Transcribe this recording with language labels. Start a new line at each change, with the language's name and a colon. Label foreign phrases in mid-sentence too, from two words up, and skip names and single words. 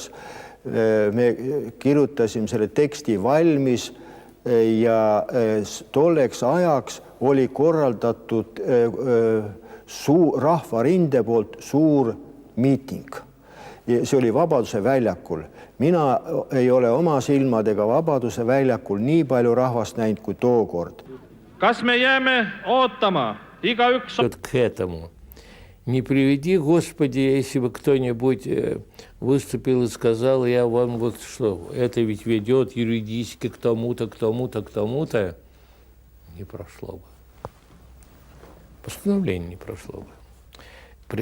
Estonian: Me kirjutasime selle teksti valmis ja tolleks ajaks oli korraldatud rahvarinde poolt suur miiting. See oli Vabaduse väljakul. Mina ei ole oma silmadega Vabaduse väljakul nii palju rahvast näinud kui tookord. Kas me jääme ootama? Igaüks...
Russian: К этому. Не приведи, Господи, если бы кто-нибудь выступил и сказал, я вам вот что, это ведь ведет юридически к тому-то, к тому-то, к тому-то, не прошло бы. Постановление не прошло бы.